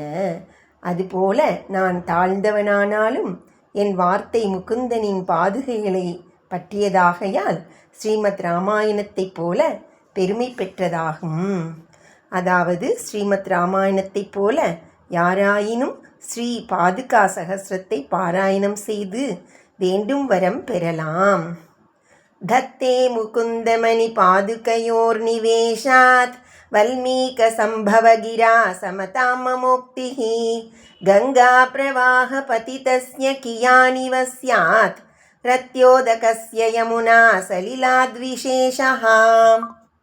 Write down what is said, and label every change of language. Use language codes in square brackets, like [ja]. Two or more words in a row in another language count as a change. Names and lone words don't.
[ta] அதுபோல நான் தாழ்ந்தவனானாலும் என் வார்த்தை முகுந்தனின் பாதுகைகளை பற்றியதாகையால் ஸ்ரீமத் ராமாயணத்தைப் போல பெருமை பெற்றதாகும். அதாவது ஸ்ரீமத் ராமாயணத்தைப் போல யாராயினும் ஸ்ரீ பாதுகா சகஸ்ரத்தை பாராயணம் செய்து வேண்டும் வரம் பெறலாம். [sa] धत्ते मुकुन्दमणिपादुकयोर्निवेशात् वल्मीकसम्भवगिरा समतां ममोक्तिः गङ्गाप्रवाहपतितस्य कियानिव स्यात् रत्योदकस्य यमुना सलिलाद्विशेषः.